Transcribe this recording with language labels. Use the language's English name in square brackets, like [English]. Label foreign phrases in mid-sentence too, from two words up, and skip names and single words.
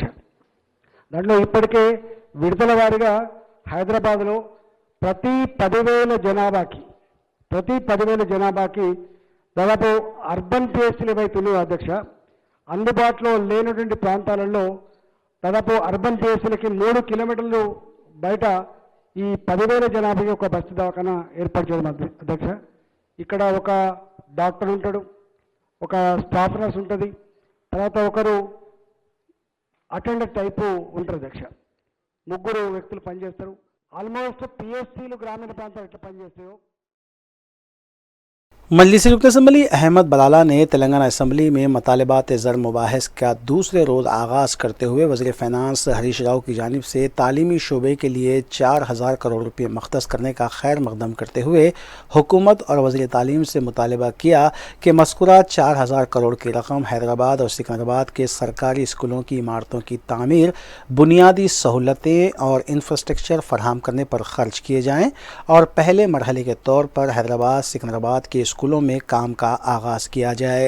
[Telugu] దాంట్లో ఇప్పటికే విడుదల వారీగా హైదరాబాద్లో ప్రతి 10,000 జనాభాకి దాదాపు [English] urban PSCs [Telugu] ఏవైతే ఉన్నాయో అధ్యక్ష, అందుబాటులో లేనటువంటి ప్రాంతాలలో దాదాపు [English] urban PSCs [Telugu] 3 కిలోమీటర్లు బయట ఈ 10,000 జనాభాకి ఒక బస్తీ దవాఖానా ఏర్పాటు చేయడం అధ్యక్ష। ఇక్కడ ఒక డాక్టర్ ఉంటాడు, ఒక [English] staff nurse [Telugu] ఉంటుంది, తర్వాత ఒకరు [English] attender type [Telugu] ఉంటారు అధ్యక్ష। 3 వ్యక్తులు పనిచేస్తారు। [English] almost PSCs [Telugu] గ్రామీణ ప్రాంతాలు ఎట్లా పనిచేస్తాయో। [Urdu] مجلسی رکن اسمبلی احمد بلالہ نے تلنگانہ اسمبلی میں مطالبات زر مباحث کا دوسرے روز آغاز کرتے ہوئے وزیر فینانس ہریش راؤ کی جانب سے تعلیمی شعبے کے لیے 4,000 کروڑ روپے مختص کرنے کا خیر مقدم کرتے ہوئے حکومت اور وزیر تعلیم سے مطالبہ کیا کہ مذکورہ 4,000 کروڑ کی رقم حیدرآباد اور سکندرآباد کے سرکاری اسکولوں کی عمارتوں کی تعمیر، بنیادی سہولتیں اور انفراسٹرکچر فراہم کرنے پر خرچ کیے جائیں اور پہلے مرحلے کے طور پر حیدرآباد، سکندرآباد کے اسکولوں میں کام کا آغاز کیا جائے۔